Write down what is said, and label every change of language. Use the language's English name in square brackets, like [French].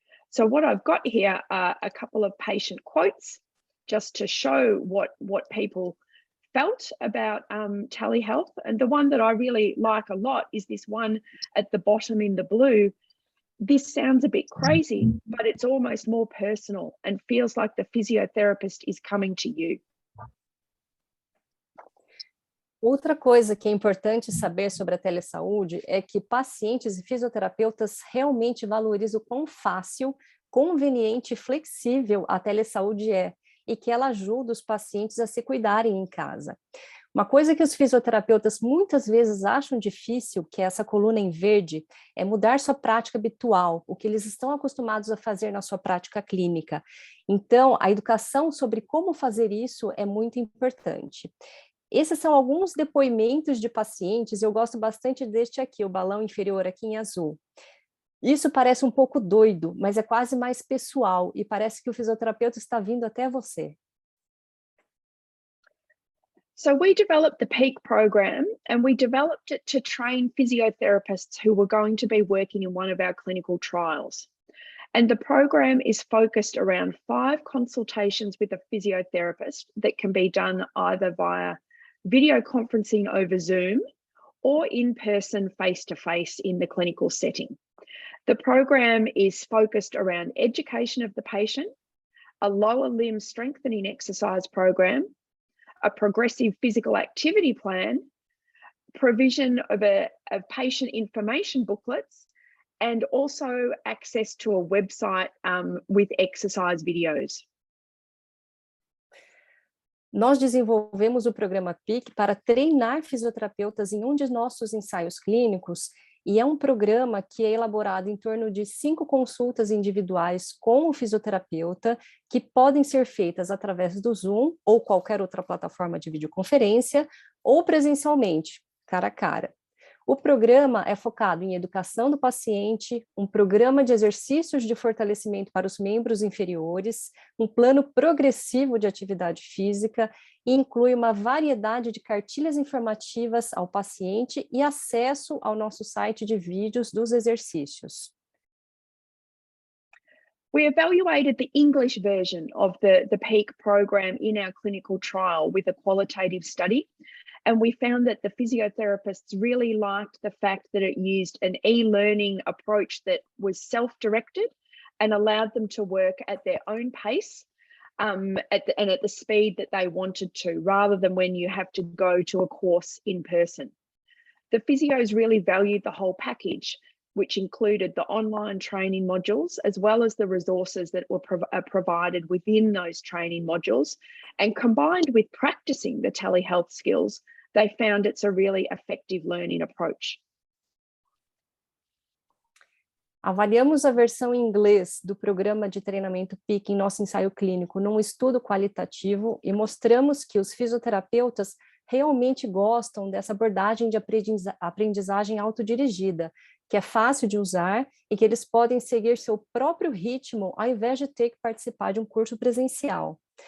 [English] So what I've got here are a couple of patient quotes just to show what people felt about telehealth. And the one that I really like a lot is this one at the bottom in the blue. This sounds a bit crazy, but it's almost more personal and feels like the physiotherapist is coming to you. [Portuguese] Outra coisa que é importante saber sobre a telesaúde é que pacientes e fisioterapeutas realmente valorizam o quão fácil, conveniente e flexível a telesaúde é, e que ela ajuda os pacientes a se cuidarem em casa. Uma coisa que os fisioterapeutas muitas vezes acham difícil, que é essa coluna em verde, é mudar sua prática habitual, o que eles estão acostumados a fazer na sua prática clínica. Então, a educação sobre como fazer isso é muito importante. Esses são alguns depoimentos de pacientes, eu gosto bastante deste aqui, o balão inferior aqui em azul. Isso parece um pouco doido, mas é quase mais pessoal e parece que o fisioterapeuta está vindo até você. [English] So we developed the PEAK program, and we developed it to train physiotherapists who were going to be working in one of our clinical trials. And the program is focused around 5 consultations with a physiotherapist that can be done either via video conferencing over Zoom or in person face-to-face in the clinical setting. The program is focused around education of the patient, a lower limb strengthening exercise program, a progressive physical activity plan, provision of patient information booklets, and also access to a website with exercise videos. [Portuguese] Nós desenvolvemos o programa PEAK para treinar fisioterapeutas em um de nossos ensaios clínicos, e é um programa que é elaborado em torno de 5 consultas individuais com o fisioterapeuta, que podem ser feitas através do Zoom ou qualquer outra plataforma de videoconferência, ou presencialmente, cara a cara. O programa é focado em educação do paciente, um programa de exercícios de fortalecimento para os membros inferiores, um plano progressivo de atividade física e inclui uma variedade de cartilhas informativas ao paciente e acesso ao nosso site de vídeos dos exercícios. [English] We evaluated the English version of the PEAK program in our clinical trial with a qualitative study. And we found that the physiotherapists really liked the fact that it used an e-learning approach that was self-directed and allowed them to work at their own pace and at the speed that they wanted to, rather than when you have to go to a course in person. The physios really valued the whole package, which included the online training modules, as well as the resources that were provided within those training modules. And combined with practicing the telehealth skills, they found it's a really effective learning approach. [Portuguese] Avaliamos a versão em inglês do programa de treinamento PEAK em nosso ensaio clínico num estudo qualitativo e mostramos que os fisioterapeutas realmente gostam dessa abordagem de aprendizagem autodirigida, que é fácil de usar e que eles podem seguir seu próprio ritmo ao invés de ter que participar de um curso presencial.